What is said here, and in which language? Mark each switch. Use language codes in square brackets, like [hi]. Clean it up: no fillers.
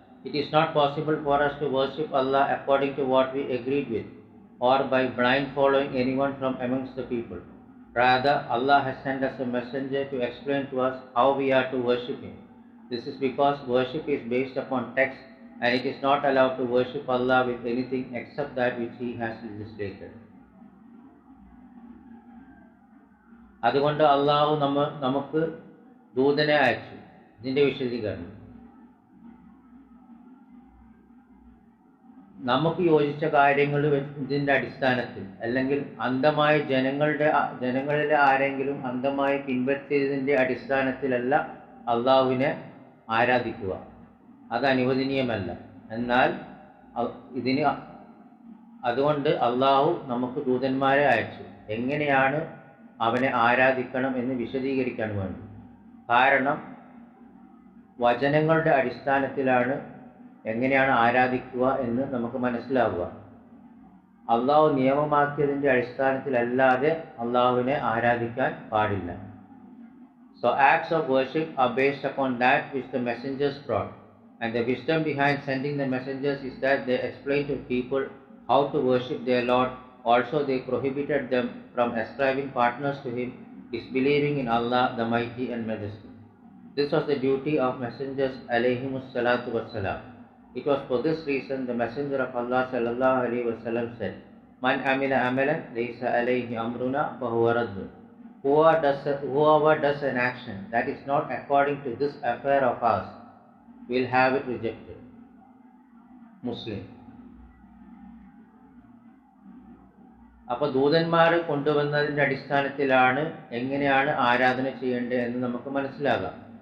[en] It is not possible for us to worship Allah according to what we agreed with, or by blind following anyone from amongst the people. Rather, Allah has sent us a messenger to explain to us how we are to worship Him. This is because worship is based upon text, and it is not allowed to worship Allah with anything except that which He has legislated. [ml] അതുകൊണ്ട് അള്ളാഹു നമുക്ക് ദൂതനെ അയച്ചു. ഇതിൻ്റെ വിശദീകരണം നമുക്ക് യോജിച്ച കാര്യങ്ങൾ ഇതിൻ്റെ അടിസ്ഥാനത്തിൽ, അല്ലെങ്കിൽ അന്ധമായ ജനങ്ങളിലെ ആരെങ്കിലും അന്ധമായി പിൻപറ്റിയതിൻ്റെ അടിസ്ഥാനത്തിലല്ല അള്ളാഹുവിനെ ആരാധിക്കുക. അത് അനുവദനീയമല്ല. എന്നാൽ ഇതിന് അതുകൊണ്ട് അള്ളാഹു നമുക്ക് ദൂതന്മാരെ അയച്ചു എങ്ങനെയാണ് അവനെ ആരാധിക്കണം എന്ന് വിശദീകരിക്കാൻ വേണ്ടി. കാരണം വചനങ്ങളുടെ അടിസ്ഥാനത്തിലാണ് എങ്ങനെയാണ് ആരാധിക്കുക എന്ന് നമുക്ക് മനസ്സിലാവുക. അള്ളാഹു നിയമമാക്കിയതിൻ്റെ അടിസ്ഥാനത്തിലല്ലാതെ അള്ളാഹുവിനെ ആരാധിക്കാൻ പാടില്ല. [en] So acts of worship are based upon that which the messengers brought, and the wisdom behind sending the messengers is that they explained to people how to worship their Lord. Also they prohibited them from ascribing partners to him, disbelieving in Allah the Mighty and Majesty. This was the duty of messengers alayhimus salatu wassalam. It was for this reason the messenger of Allah sallallahu alaihi wasallam said, [ar] Man amila amalan laysa alayhi amruna fahuwa raddun. [en] Whoever does an action that is not according to this affair of ours will have it rejected. Muslim. [ml] അപ്പോൾ ദൂതന്മാർ കൊണ്ടുവന്നതിൻ്റെ അടിസ്ഥാനത്തിലാണ് എങ്ങനെയാണ് ആരാധന ചെയ്യേണ്ടത് എന്ന് നമുക്ക് മനസ്സിലാകാം.